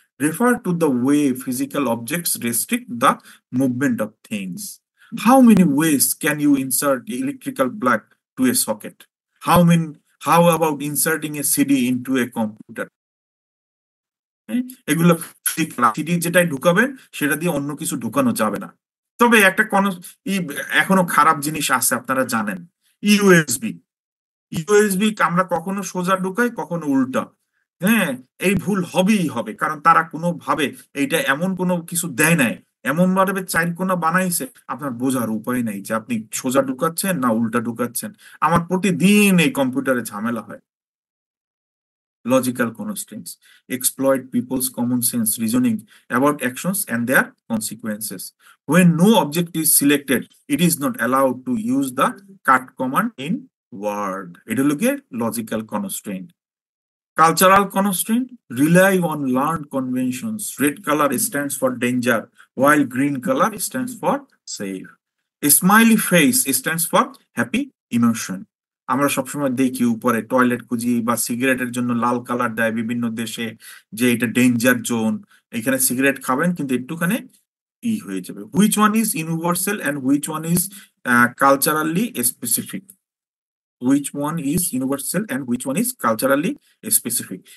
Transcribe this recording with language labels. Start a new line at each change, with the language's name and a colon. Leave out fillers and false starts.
English: refer to the way physical objects restrict the movement of things. How many ways can you insert electrical plug to a socket? How about inserting a CD into a computer?
Bangla: এগুলো CD যেটাই ঢুকাবেন সেটা দিয়ে অন্য কিছু ঢুকানো যাবে না। তবে একটা এখনো খারাপ জিনিস আছে, আপনারা জানেন, ইউএসবি। ইউএসবি আমরা কখনো সোজা ঢুকাই, কখনো উল্টা। হ্যাঁ, এই ভুল হবেই হবে, কারণ তারা কোনোভাবে এইটা এমন কোনো কিছু দেয় নাই, এমন ভাবে চার কোনা বানাইছে, আপনার বোঝার উপায় নাই যে আপনি সোজা ঢুকাচ্ছেন না উল্টা ঢুকাচ্ছেন। আমার প্রতিদিন এই কম্পিউটারে ঝামেলা হয়।
English: Logical constraints exploit people's common sense reasoning about actions and their consequences. When no object is selected, it is not allowed to use the cut command in Word. It will get logical constraint. Cultural constraint rely on learned conventions. Red color stands for danger, while green color stands for safe. A smiley face stands for happy emotion.
Bangla: আমরা সবসময় দেখি উপরে toilet খুঁজি বা সিগারেটের জন্য লাল colour দেয় বিভিন্ন দেশে, যে এটা ডেঞ্জার জোন, এখানে সিগারেট খাবেন কিন্তু একটুখানি হয়ে যাবে।
English: Which one is universal and which one is culturally specific? Which one is universal and which one is culturally specific?